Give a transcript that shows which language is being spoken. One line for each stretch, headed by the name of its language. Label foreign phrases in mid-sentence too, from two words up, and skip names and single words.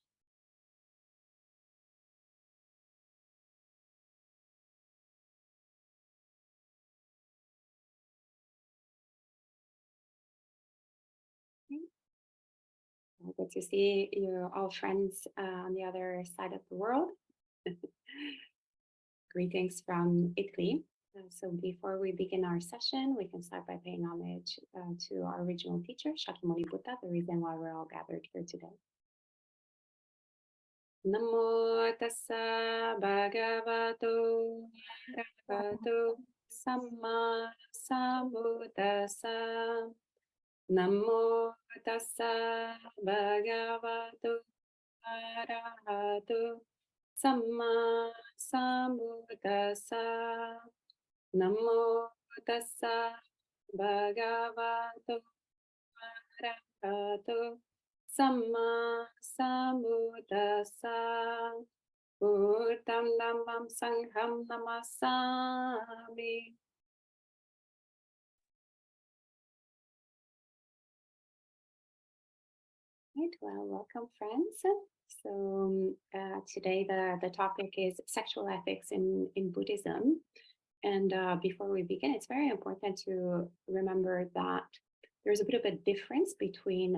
English: Good to see you all friends on the other side of the world. Greetings from Italy. So before we begin our session, we can start by paying homage to our original teacher, Shakyamuni Buddha, the reason why we're all gathered here today.
Pali: Namo tassa bhagavato arahato samma sambuddhassa. Namo tassa bhagavato arahato samma sambuddhassa. Namo tassa bhagavato arahato samma sambuddhassa. Buddham dhammam sangham namasami.
English: Right, well, welcome friends. So today the topic is sexual ethics in Buddhism. And before we begin, it's very important to remember that there's a bit of a difference between